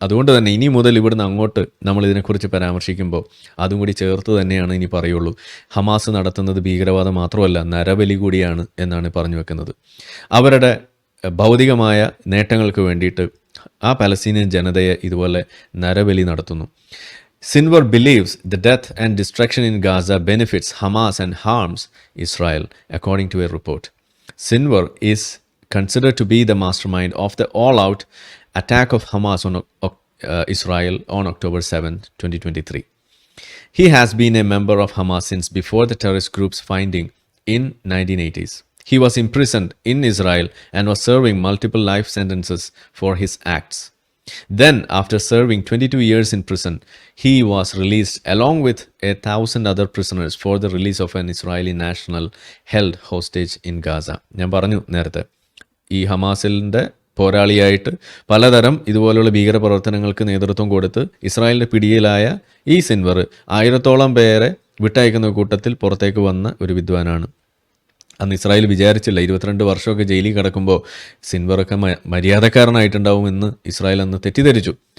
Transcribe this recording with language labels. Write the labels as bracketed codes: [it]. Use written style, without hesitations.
[ml] അതുകൊണ്ട് തന്നെ ഇനി മുതൽ ഇവിടുന്ന് അങ്ങോട്ട് നമ്മൾ ഇതിനെക്കുറിച്ച് പരാമർശിക്കുമ്പോൾ അതും കൂടി ചേർത്ത് തന്നെയാണ് ഇനി പറയുള്ളൂ. ഹമാസ് നടത്തുന്നത് ഭീകരവാദം മാത്രമല്ല, നരബലി കൂടിയാണ് എന്നാണ് പറഞ്ഞു വെക്കുന്നത്. അവരുടെ ഭൗതികമായ നേട്ടങ്ങൾക്ക് വേണ്ടിയിട്ട് ആ പലസ്തീനിയൻ ജനതയെ ഇതുപോലെ നരബലി നടത്തുന്നു. [en] Sinwar believes the death and destruction in Gaza benefits Hamas and harms Israel, according to a report. Sinwar is considered to be the mastermind of the all-out attack of Hamas on Israel on October 7, 2023. He has been a member of Hamas since before the terrorist group's founding in 1980s. He was imprisoned in Israel and was serving multiple life sentences for his acts. Then, after serving 22 years in prison, he was released along with 1,000 other prisoners for the release of an Israeli national held hostage in Gaza. [ml] ഞാൻ പറഞ്ഞു നേരത്തെ, ഈ ഹമാസിൻ്റെ പോരാളിയായിട്ട് പലതരം ഇതുപോലുള്ള ഭീകരപ്രവർത്തനങ്ങൾക്ക് നേതൃത്വം കൊടുത്ത് ഇസ്രായേലിൻ്റെ പിടിയിലായ ഈ സിൻവർ 1000-ഓളം പേരെ വിട്ടയക്കുന്ന കൂട്ടത്തിൽ പുറത്തേക്ക് വന്ന ഒരു വിദ്വാനാണ്. അന്ന് ഇസ്രായേൽ വിചാരിച്ചില്ല 22 വർഷമൊക്കെ ജയിലിൽ കിടക്കുമ്പോൾ സിൻവറൊക്കെ മര്യാദക്കാരനായിട്ടുണ്ടാവുമെന്ന് ഇസ്രായേൽ അന്ന് തെറ്റിദ്ധരിച്ചു.